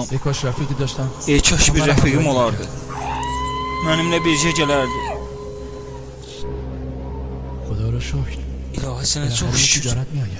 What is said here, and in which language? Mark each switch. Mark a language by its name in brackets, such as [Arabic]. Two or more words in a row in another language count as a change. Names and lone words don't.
[Persian] ای کاش رفیقی داشتم. [Azerbaijani] Ey kaş bir rəfiqim olardı. Mənimlə bircə gələrdi. [Persian] خدا رو شکر. [Azerbaijani] İlahi sənə [Persian] بالاخره [Azerbaijani] çox [Persian] یه [Azerbaijani] şükür. [Persian] تجارت میآید.